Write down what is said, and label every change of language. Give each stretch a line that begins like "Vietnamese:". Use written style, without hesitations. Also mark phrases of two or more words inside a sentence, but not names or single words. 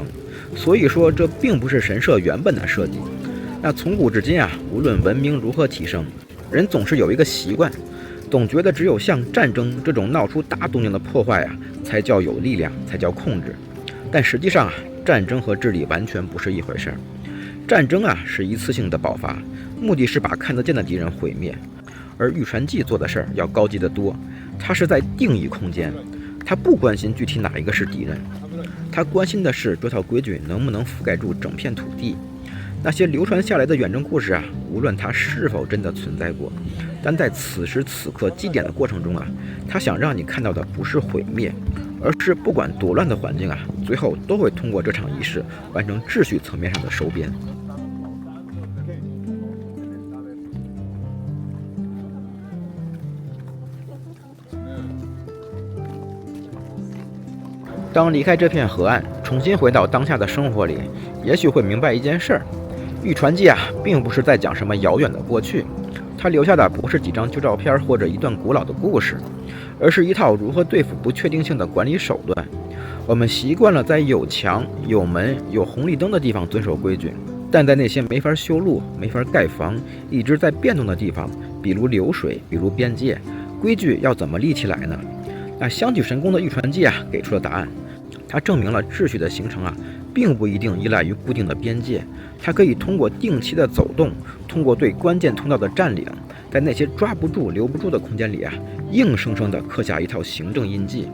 Chinese: 所以說，這並不是神社原本的設計。那從古至今啊，無論文明如何提升，人總是有一個習慣，總覺得只有像戰爭這種鬧出大動靜的破壞啊，才叫有力量，才叫控制。但實際上啊，戰爭和治理完全不是一回事兒。戰爭啊是一次性的爆發，目的是把看得見的敵人毀滅，而玉船記做的事兒要高級得多，它是在定義空間，它不關心具體哪一個是敵人，它關心的是這套規矩能不能覆蓋住整片土地。那些流傳下來的遠征故事啊，無論它是否真的存在過，但在此時此刻祭典的過程中啊，它想讓你看到的不是毀滅，而是不管多亂的環境啊，最後都會通過這場儀式完成秩序層面上的收編。當離開這片河岸，重新回到當下的生活裡，也許會明白一件事兒：玉船記啊，並不是在講什麼遙遠的過去，它留下的不是幾張舊照片或者一段古老的故事，而是一套如何對付不確定性的管理手段。我們習慣了在有牆、有門、有紅綠燈的地方遵守規矩，但在那些沒法修路、沒法蓋房、一直在變動的地方，比如流水，比如邊界，規矩要怎麼立起來呢？那香取神宮的玉船記啊，給出了答案。它證明了秩序的形成啊，並不一定依賴於固定的邊界，它可以通過定期的走動，通過對關鍵通道的佔領，在那些抓不住、留不住的空間裡啊，硬生生地刻下一套行政印記。